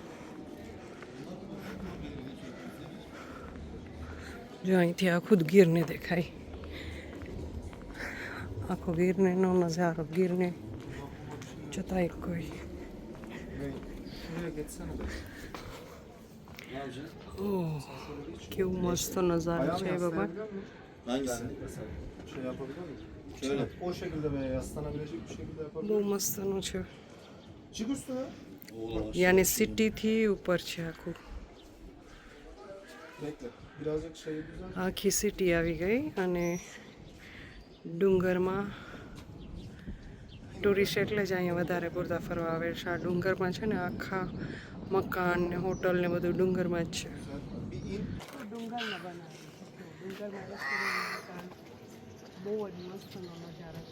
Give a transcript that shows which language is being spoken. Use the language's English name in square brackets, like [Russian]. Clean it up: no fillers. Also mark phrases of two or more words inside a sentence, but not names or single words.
[Gujarati] જો અહીંથી આખું જ ગીરને દેખાય, આખો ગીરનેનો નજારો. ગીરને જતા કોઈ કેવું મસ્ત નજારો છે બાબા. [Turkish] Hangisi? Şey yapabilir miyim? Şöyle. O şekilde veya yaslanabilecek bir şekilde yapabilir [Gujarati] બહુ મસ્તનું છે. [Turkish] Çık üstüne. [Gujarati] યાની સિટીથી ઉપર છે આખું. [Turkish] Bekle. Birazcık şeyi düzelt. [Gujarati] આખી સિટી આવી ગઈ અને ડુંગરમાં ટુરિસ્ટ એટલે જ અહીંયા વધારે પૂરતા ફરવા આવે છે. આ ડુંગરમાં છે ને આખા મકાન ને હોટલ ને બધું ડુંગરમાં જ છે. [Turkish] Bir in. [Gujarati] ડુંગરમાં બનાવે ડુંગરમાં રેસ્ટોરન્ટ, બહુ જ મસ્તનો નજારો છે.